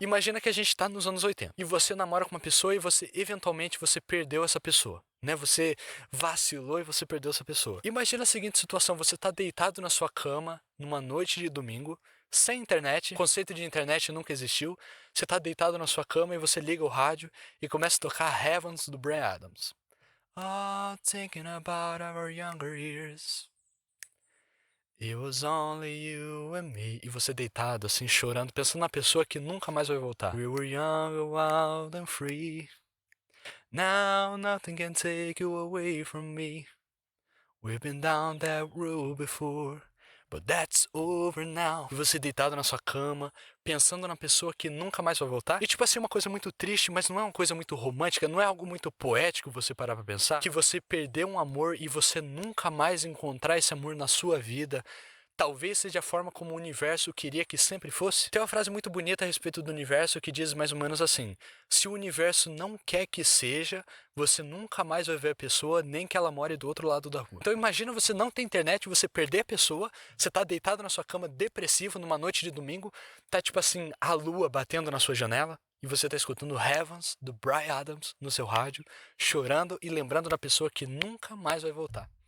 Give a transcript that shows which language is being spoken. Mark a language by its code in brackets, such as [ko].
[pt] Imagina que a gente tá nos anos 80 e você namora com uma pessoa e você, eventualmente, você perdeu essa pessoa, né? Você vacilou e você perdeu essa pessoa. Imagina a seguinte situação, você tá deitado na sua cama, numa noite de domingo, sem internet, o conceito de internet nunca existiu, você tá deitado na sua cama e você liga o rádio e começa a tocar Heavens do Bryan Adams. [en] Oh, thinking about our younger years. It was only you and me. [pt] E você deitado, assim, chorando, pensando na pessoa que nunca mais vai voltar. [en] We were young, wild and free. Now nothing can take you away from me. We've been down that road before, but that's over now. [pt] E você deitado na sua cama, pensando na pessoa que nunca mais vai voltar. E tipo assim, uma coisa muito triste, mas não é uma coisa muito romântica, não é algo muito poético você parar pra pensar. Que você perdeu um amor e você nunca mais encontrar esse amor na sua vida. Talvez seja a forma como o universo queria que sempre fosse. Tem uma frase muito bonita a respeito do universo que diz mais ou menos assim: se o universo não quer que seja, você nunca mais vai ver a pessoa, nem que ela more do outro lado da rua. Então imagina você não ter internet, você perder a pessoa, você tá deitado na sua cama depressivo numa noite de domingo, tá tipo assim, a lua batendo na sua janela, e você tá escutando Heavens, do Bryan Adams, no seu rádio, chorando e lembrando da pessoa que nunca mais vai voltar.